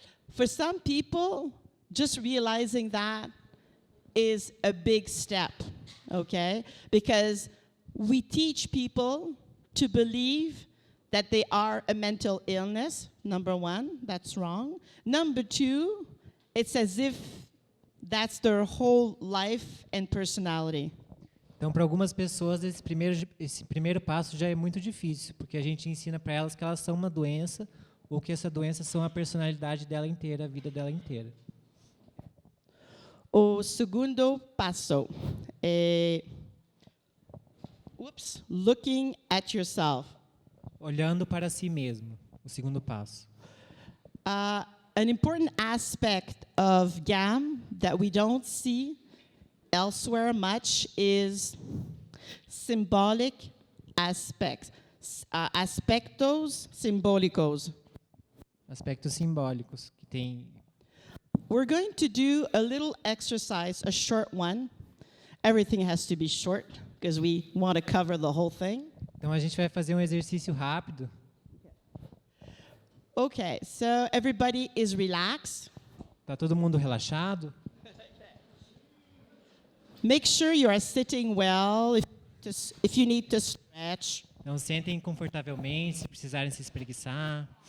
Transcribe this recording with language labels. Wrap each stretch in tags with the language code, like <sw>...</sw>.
<en>For some people, just realizing that is a big step, okay? Because we teach people to believe that they are a mental illness, number one, that's wrong. Number two, it's as if that's their whole life and personality.</en> <pt>Então, para algumas pessoas, esse primeiro passo já é muito difícil, porque a gente ensina para elas que elas são uma doença, ou que essa doença são a personalidade dela inteira, a vida dela inteira. O segundo passo é</pt> <en>looking at yourself.</en> <pt>Olhando para si mesmo, o segundo passo.</pt> <en>An important aspect of GAM that we don't see elsewhere much is symbolic aspects,</en> <pt>aspectos simbólicos. Aspectos simbólicos que tem.</pt> <en>We're going to do a little exercise, a short one. Everything has to be short because we want to cover the whole thing.</en> <pt>Então a gente vai fazer um exercício rápido.</pt> <en>Okay, so everybody is relaxed.</en> <pt>Tá todo mundo relaxado?</pt> <en>Make sure you are sitting well. If you need to stretch.</en> <pt>Então sentem confortavelmente, se precisarem se espreguiçar.</pt>